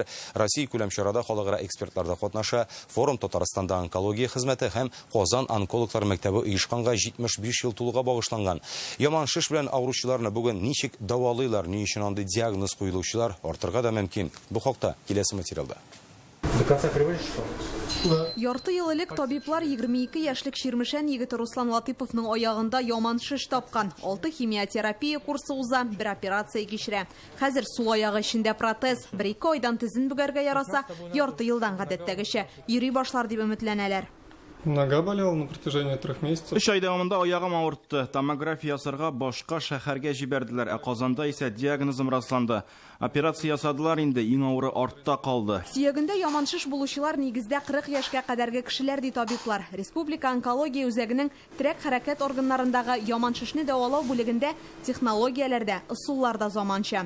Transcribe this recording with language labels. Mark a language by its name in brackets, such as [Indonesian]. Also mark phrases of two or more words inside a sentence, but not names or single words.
[Tatar] Россия күләм чарада халыкара экспертлар да катнаша. Форум Татарстанда онкология хезмәте һәм Казан онкологлар мәктәбе оешканга 75 ел тулуга багышланган. Яман шиш белән авыручыларны бүген ничек дәвалыйлар, ни өчен андый диагноз куелучылар артырга да мөмкин. Бу хакта киләсе материалда. [Russian] До конца приводишь, что? [Tatar] Ярты ел элек табиблар 22 яшьлек Ширмешән егете Руслан Латыйповның аягында яман шиш тапкан. 6 химиотерапия курсы уза, бер операция кичерә. Хәзер сул аягы эчендә протез. 1-2 айдан тезен бүгәргә яраса, ярты елдан гадәттәгечә йөри башлар дип өметләнәләр. [Russian] Нога болела на протяжении 3 месяцев. [Tatar] 3 ай дәвамында аягым авыртты. Томография ясарга башка шәһәргә җибәрделәр. Казанда исә диагнозым расланды. Операция ясадылар, инде иң авыры артта калды. Сөягендә яман шиш булучылар нигездә 40 яшькә кадәрге кешеләр ди табиблар. Республика онкология үзәгенең терәк хәрәкәт органнарындагы яман шишне дәвалау бүлегендә технологияләрдә, ысулларда заманча.